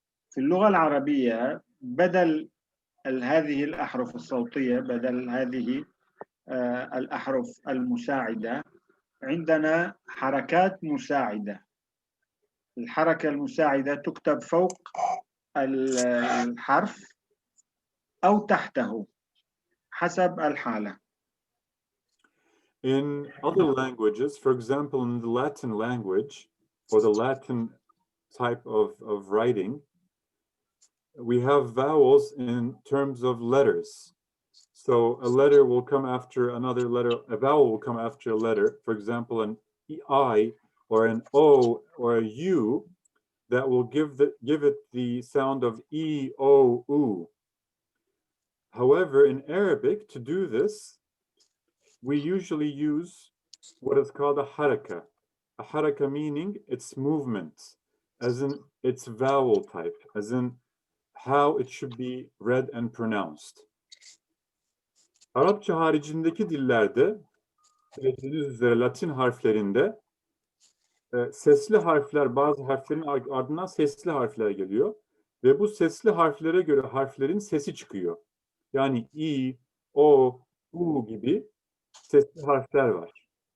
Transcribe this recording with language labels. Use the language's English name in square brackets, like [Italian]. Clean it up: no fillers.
[Arabic] في اللغة العربية بدل هذه الأحرف الصوتية بدل هذه الأحرف المساعدة عندنا حركات مساعدة. الحركة المساعدة تكتب فوق الحرف أو تحته حسب الحالة. [English] In other languages, for example, in the Latin language or the Latin type of writing, we have vowels in terms of letters. So a letter will come after another letter, a vowel will come after a letter, for example, an I or an O or a U that will give it the sound of E, O, U. However, in Arabic, to do this, we usually use what is called a haraka. A haraka meaning its movement, as in its vowel type, as in how it should be read and pronounced. [Turkish] Arapça haricindeki dillerde, bildiğiniz üzere Latin harflerinde sesli harfler, bazı harflerin ardından sesli harfler geliyor. Ve bu sesli harflere göre harflerin sesi çıkıyor. Yani i, o, u gibi sesli harfler var.